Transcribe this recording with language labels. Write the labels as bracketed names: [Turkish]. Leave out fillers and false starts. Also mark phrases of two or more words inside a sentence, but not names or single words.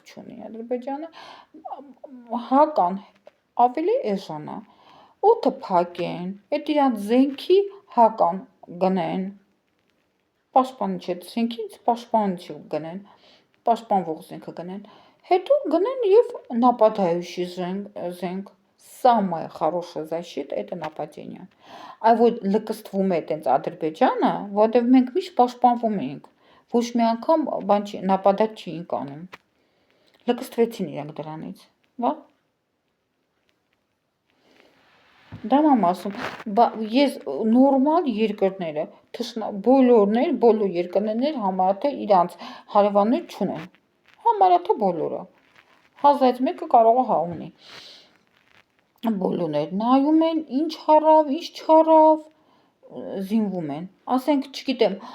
[Armenian] չունի Ադրբեջանը, հական ավելի էժան է։ Օդը փակեն, այդ իրանց զենքի հական գնեն։ Պաշտպանիչ այդ զենքից պաշտպանիչ գնեն, պաշտպանվող զենքը գնեն։ Հետո գնեն եւ нападающий զենք։ [Russian] Самая хорошая защита это нападение։ [Armenian] Այ որ լկստվում է այտենց Ադրբեջանը, որովհետև մենք միշտ պաշտպանվում էինք։ Ոչ մի անգամ բան չի, նապադակ չէինք անում։ Լկստվեցին իրանք դրանից, վա։ Դա եմ ասում, ես նորմալ երկրները, բոլոր երկրներ համարյա թե իրանց հարևաններ չունեն։ Համարյա թե բոլորը։ 1000-ից մեկը կարող է հա ունի։ Բոլորներ նայում են, ինչ հարավ, ինչ չհարավ, զինվում են։ Ասենք, չգիտեմ,